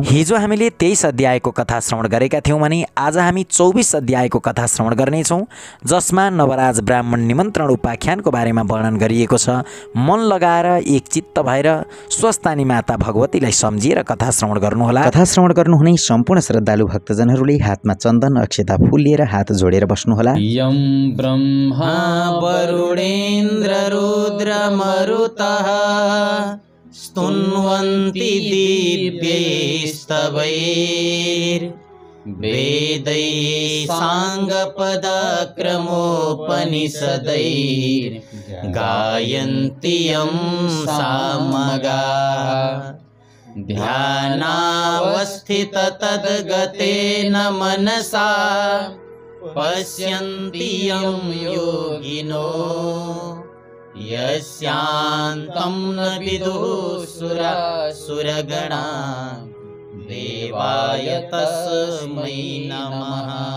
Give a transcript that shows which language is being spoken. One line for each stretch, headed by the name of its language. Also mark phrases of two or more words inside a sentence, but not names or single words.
Nepali: हिजो हामीले 23 अध्यायको कथा श्रवण गरेका थियौँ भने आज हामी 24 अध्यायको कथा श्रवण गर्नेछौँ, जसमा नवराज ब्राह्मण निमन्त्रण उपाख्यानको बारेमा वर्णन गरिएको छ। मन लगाएर एकचित्त भएर स्वस्थानी माता भगवतीलाई सम्झिएर कथा श्रवण गर्नुहोला। कथा श्रवण गर्नुहुने सम्पूर्ण श्रद्धालु भक्तजनहरूले हातमा चन्दन अक्षता फूल लिएर हात जोडेर बस्नुहोला।
Sanskrit: ब्रह्मा वरुणेन्द्र रुद्र मरुतः स्तुन्वन्ति दिव्यैस्तवैर्वेदैः साङ्गपदक्रमोपनिषदैर्गायन्ति यं सामगा ध्यानावस्थिततद्गतेन मनसा पश्यन्ति यं योगिनो यस्यान्तं न विदुः सुरगणा देवाय तस्मै नमः।